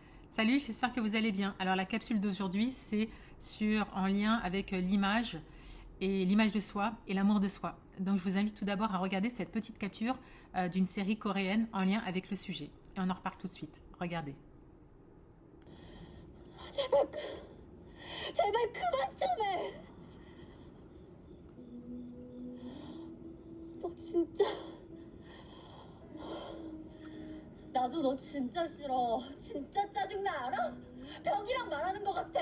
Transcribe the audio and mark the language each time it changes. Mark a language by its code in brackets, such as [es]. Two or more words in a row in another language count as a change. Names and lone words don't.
[fr] Salut, j'espère que vous allez bien. Alors la capsule d'aujourd'hui, c'est en lien avec l'image et l'image de soi et l'amour de soi. Donc je vous invite tout d'abord à regarder cette petite capture d'une série coréenne en lien avec le sujet. Et on en reparle tout de suite. Regardez. [ko] 제발 제발 그만 좀 해. 너 진짜 나도 너 진짜 싫어. 진짜 짜증나 알아? 벽이랑 말하는 것 같아.